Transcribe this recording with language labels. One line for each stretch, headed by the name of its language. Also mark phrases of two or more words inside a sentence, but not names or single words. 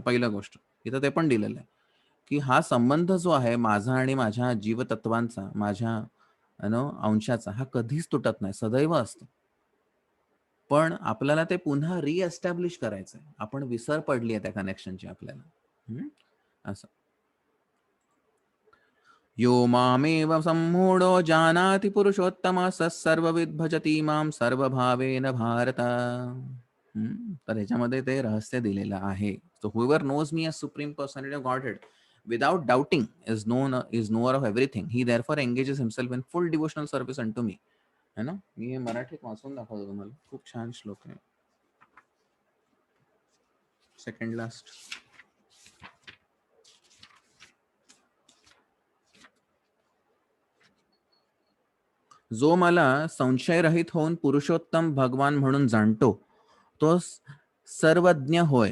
Marathi: पहिला गोष्ट इथं ते पण दिलेलं आहे की हा संबंध जो आहे माझा आणि माझ्या जीवतत्वांचा, माझ्या अंशाचा, हा कधीच तुटत नाही, सदैव असतो. पण आपल्याला ते पुन्हा रिएस्टॅब्लिश करायचंय. आपण विसर पडली आहे त्या कनेक्शनची आपल्याला.
Sanskrit: असं यो मामेव सम्मूढो जानाति पुरुषोत्तम स सर्वविद भजति माम सर्वभावेन भारत.
Marathi: तर ह्याच्यामध्ये ते रहस्य दिलेलं आहे.
English: So whoever knows me as supreme personality of Godhead without doubting is knower of everything. He therefore engages himself in full devotional service unto me.
Hindi: है ना.
Marathi: मी हे मराठीत वाचून दाखवतो तुम्हाला, खूप छान श्लोक आहे.
English: second last.
Marathi: जो मला संशयरहित होऊन पुरुषोत्तम भगवान म्हणून जाणतो, तो सर्वज्ञ होय.